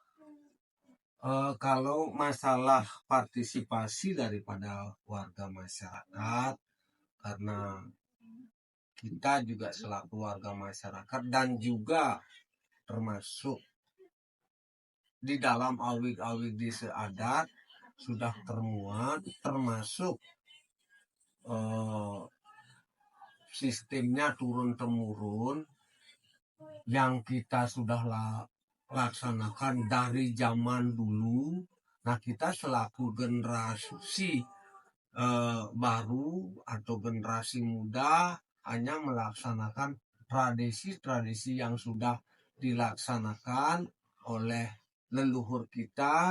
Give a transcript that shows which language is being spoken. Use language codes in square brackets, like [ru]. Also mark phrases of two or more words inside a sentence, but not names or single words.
[id] Kalau masalah partisipasi daripada warga masyarakat, karena kita juga selaku warga masyarakat dan juga termasuk di dalam awik-awik desa adat sudah termuat, termasuk sistemnya turun-temurun yang kita sudah laksanakan dari zaman dulu. Nah kita selaku generasi baru atau generasi muda hanya melaksanakan tradisi-tradisi yang sudah dilaksanakan oleh leluhur kita.